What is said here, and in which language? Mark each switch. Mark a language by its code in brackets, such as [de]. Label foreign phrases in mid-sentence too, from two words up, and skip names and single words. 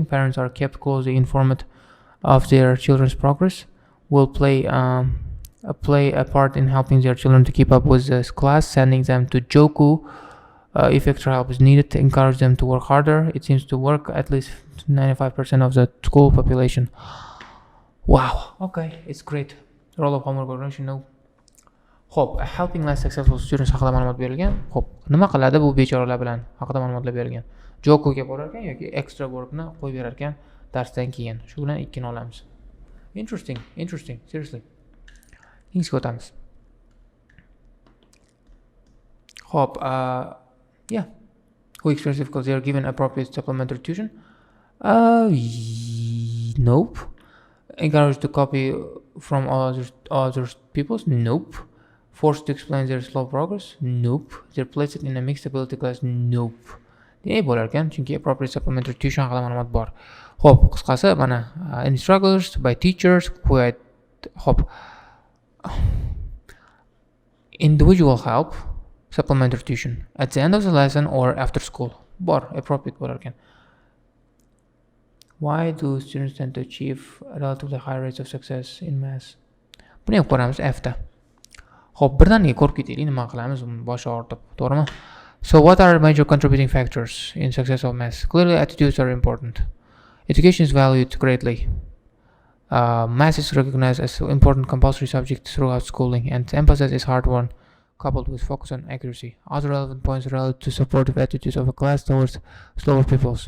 [en] Parents are kept closely informed of their children's progress, will play a part in helping their children to keep up with the class, sending them to Joku if extra help is needed, to encourage them to work harder. It seems to work at least 95% of the school population. Wow, okay, it's great. Role of homework organization, no. [uz] Xo'p, [en] helping less successful students [uz] haqida ma'lumot berilgan. Xo'p, nima qiladi bu bechoralar bilan haqida ma'lumotlar berilgan. Jokuga borar ekan yoki [en] extra workni [uz] qo'yib berar ekan darsdan keyin. Shu bilan ikkini olamiz. [en] Interesting, seriously. [uz] Keyingiga o'tamiz. Xo'p, [en] yeah. Who experience difficulty, they are given appropriate supplementary tuition? Nope. Encouraged to copy from other people's? Nope. Forced to explain their slow progress? Nope. They're placed in a mixed ability class? Nope. [uz] Demak bo'lar ekan, chunki [en] appropriate supplementary tuition [uz] haqida ma'lumot bor. Xo'p, qisqasi mana [en] any struggles by teachers, [uz] xo'p. [en] Individual help, supplementary tuition at the end of the lesson or after school. [uz] Bor, appropriate bo'lar ekan. [en] Why do students tend to achieve relatively high rates of success in maths? [uz] Buni ham ko'ramiz F'da. Xo'p, birdaniga ko'rib ketaylik, nima qilamiz, bosh og'ritib, to'g'rimi? [en] So what are major contributing factors in success of maths? Clearly, attitudes are important. Education is valued greatly. Maths is recognized as an important compulsory subject throughout schooling, and emphasis is hard won, coupled with focus on accuracy. Other relevant points relate to supportive attitudes of a class towards slower pupils.